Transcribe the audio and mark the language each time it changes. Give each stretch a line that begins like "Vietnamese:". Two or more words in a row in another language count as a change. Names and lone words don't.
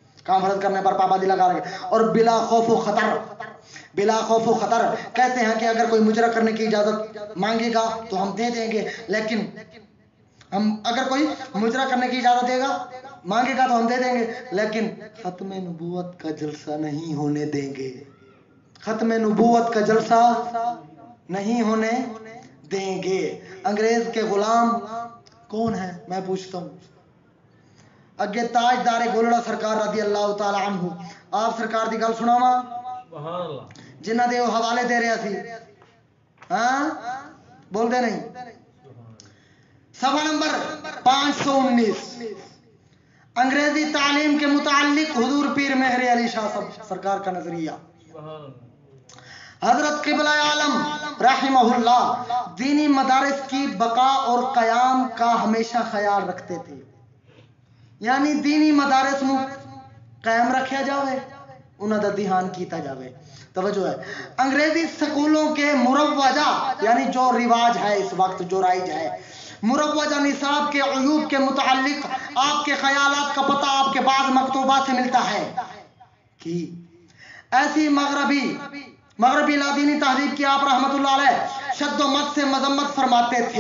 Urdu: اور بلا خوف و خطر کہتے ہیں کہ اگر کوئی مجرا کرنے کی اجازت مانگے گا تو ہم دے دیں گے، لیکن اگر کوئی مجرا کرنے کی اجازت مانگے گا تو ہم دے دیں گے، لیکن ختم نبوت کا جلسہ نہیں ہونے دیں گے، ختم نبوت کا جلسہ نہیں ہونے دیں گے۔ انگریز کے غلام کون ہیں میں پوچھتا ہوں؟
Punjabi: اگے تاجدار گولڑا سرکار
Arabic: رضی اللہ تعالی عنہ،
Punjabi: آپ سرکار دی گل سناواں
Arabic: سبحان اللہ،
Punjabi: جنہ دے وہ حوالے دے رہا سی، ہاں بول دے نہیں،
Urdu: صفحہ نمبر 519 انگریزی تعلیم کے متعلق حضور پیر مہر علی شاہ سرکار کا نظریہ۔ حضرت قبلہ عالم
Arabic: رحمہ اللہ
Punjabi: دینی مدارس کی بقا اور قیام کا ہمیشہ خیال رکھتے تھے، یعنی دینی مدارس نو قائم رکھیا جاوے، انہاں دا دھیان کیتا جاوے۔
Urdu: توجہ ہے، انگریزی سکولوں کے مروجہ یعنی جو رواج ہے اس وقت جو رائج ہے، مروجہ نصاب کے عیوب کے متعلق آپ کے خیالات کا پتہ آپ کے بعض مکتوبات سے ملتا ہے کہ ایسی مغربی لادینی تہذیب کی آپ
Arabic: رحمت اللہ علیہ
Urdu: شد و مد سے مذمت فرماتے تھے۔